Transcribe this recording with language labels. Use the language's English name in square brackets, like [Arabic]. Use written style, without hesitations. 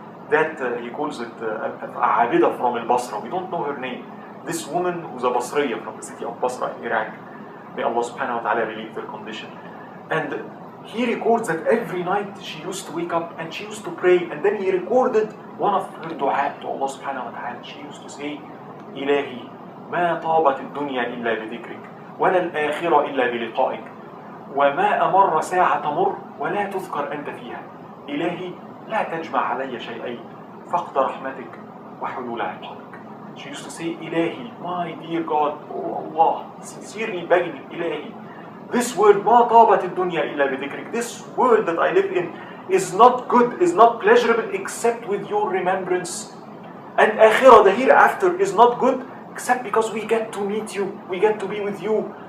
[English] That he calls it Abida from al-Basra. We don't know her name. This woman who's a Basriya from the city of Basra in Iraq. May Allah subhanahu wa ta'ala relieve their condition. And he records that every night she used to wake up and she used to pray. And then he recorded one of her dua to Allah subhanahu wa ta'ala. She used to say, [Arabic] إلهي ما طابت الدنيا إلا بذكرك ولا الآخرة إلا بلقائك وما أمر ساعة تمر ولا تذكر أنت فيها إلهي لا تجمع علي شيئين فقد رحمتك وحلول عقابك. [English] She used to say, إلهي, my dear God, oh Allah, sincerely begging إلهي, this world [Arabic] ما طابت الدنيا إلا بذكرك, [English] this world that I live in is not good, is not pleasurable except with your remembrance. And akhirah, the hereafter, is not good except because we get to meet you, we get to be with you.